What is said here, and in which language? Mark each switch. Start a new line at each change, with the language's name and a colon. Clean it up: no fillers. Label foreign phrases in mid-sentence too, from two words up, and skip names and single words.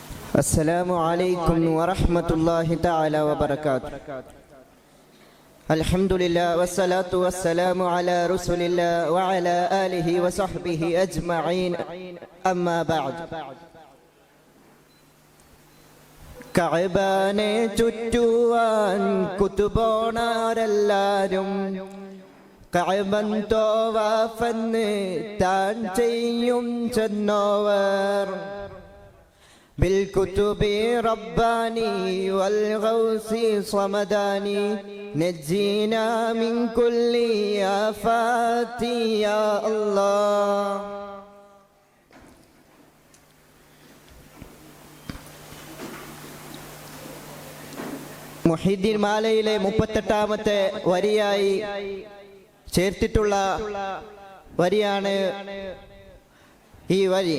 Arabic: السلام عليكم ورحمة الله تعالى وبركاته. الحمد لله والصلاة والسلام على رسول الله وعلى آله وصحبه أجمعين. أما بعد.
Malayalam: കഅബനെ ചുറ്റുവാൻ കുതുബോണാരെല്ലാരും കഅബൻ തവാഫന്ന് താൻ ചെയ്യും ചെന്നോവർ
Arabic: بالكتب رباني والغوث صمداني نجينا من كل آفات يا الله.
Malayalam: മുഹീദ്ദീൻ മാലയിലെ 38ാമത്തെ വരിയായി ചേർത്തിട്ടുള്ള വരിയാണ് ഈ വരി.